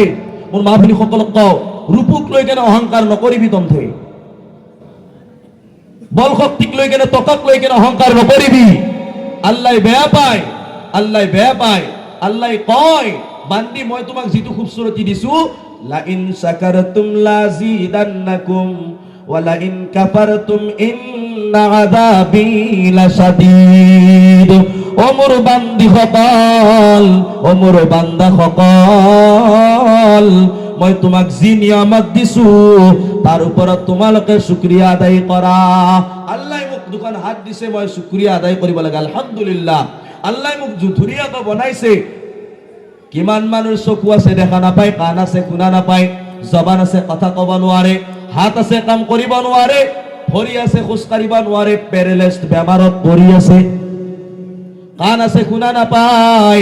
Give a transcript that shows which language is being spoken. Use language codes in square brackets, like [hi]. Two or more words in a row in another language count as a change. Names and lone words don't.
[as] মোৰ মা ভনীসকলক কওঁ, ৰূপক লৈ কেনে অহংকাৰ নকৰিবি, তন্থে বল শক্তিক লৈ কেনে টকাক লৈ কেনে অহংকাৰ নকৰিবি। আল্লাহ বেয়া পায়, আল্লাহ বেয়া পায়। আল্লাহ কয়, বান্দি মই তোমাক যিটো খুবসুৰতি দিছো, [ar] لئن شكرتم لأزيدنكم ولئن كفرتم إن عذابي لشديد. [as] ও মোর বান্দি সকল, ও মোর বান্দা সকল, মই তোমাক যি নিয়ামত দিছো তাৰ ওপৰত তোমালোকে শুকরিয়া আদায় কৰা। আল্লাহ মোক দুখন হাত দিছে, মই শুকরিয়া আদায় কৰিব লাগে, আলহামদুলিল্লাহ। আল্লাহ মোক ধুনীয়াকৈ বনাইছে। কিমান মানুহ চকু আছে দেখা নাপায়, কাণ আছে শুনা নাপায়, জবান আছে কথা কব নোৱাৰে, হাত আছে কাম কৰিব নোৱাৰে, ভৰি আছে খোজ কাঢ়িব নোৱাৰে, পেৰেলাইজড বেমাৰত পৰি আছে, কাণ আছে শুনা নাপায়।